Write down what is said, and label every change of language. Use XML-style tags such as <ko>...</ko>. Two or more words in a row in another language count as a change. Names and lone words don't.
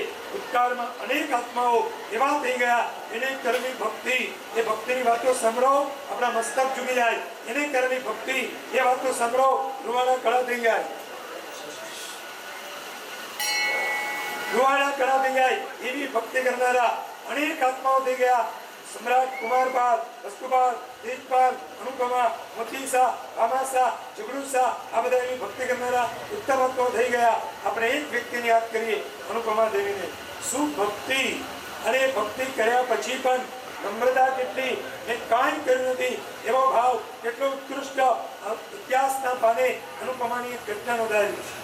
<gu>ભૂતકાળમાં અનેક આત્માઓ એવા થઈ ગયા એને કરવી ભક્તિ. એ ભક્તિની વાતો સાંભળો આપણા મસ્તક ઝૂકી જાય. એને કરવી ભક્તિ એ વાતો સાંભળો રૂવાડા કળા થઈ જાય. રૂવાડા કળા થઈ જાય એવી ભક્તિ કરનારા અનેક આત્માઓ થઈ ગયા. सम्राट कुमारपाल, वस्तुपाल, तेजपाल, अनुपमा, मोतीसा, आमासा, जुगड़ूसा આ બધા એવી ભક્તિ કરનારા ઉત્તમ આત્માઓ થઈ ગયા. આપણે એક વ્યક્તિને યાદ કરીએ, અનુપમા દેવીને. શું ભક્તિ! અને ભક્તિ કર્યા પછી પણ નમ્રતા કેટલી, મેં કાંઈ કર્યું નથી એવો ભાવ કેટલો ઉત્કૃષ્ટ. ઇતિહાસના પાને અનુપમાની એક ઘટના નોંધાયેલી છે.</gu>